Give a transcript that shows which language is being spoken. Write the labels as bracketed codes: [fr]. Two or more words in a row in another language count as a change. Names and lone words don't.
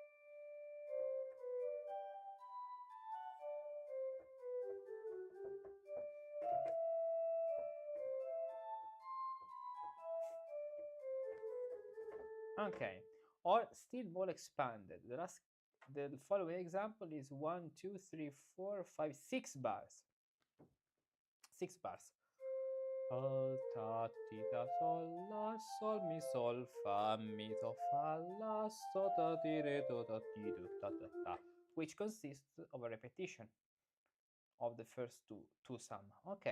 [en] Okay, or still more expanded. The following example is 1, 2, 3, 4, 5, 6 bars. 6 bars. Sol, ta, ti, ta, sol, la, sol, mi, sol, fa, mi, do, fa, la, so, ta, ti, re, do, ta, ti, do, ta, ta, ta, which consists of a repetition of the first two sum. Okay.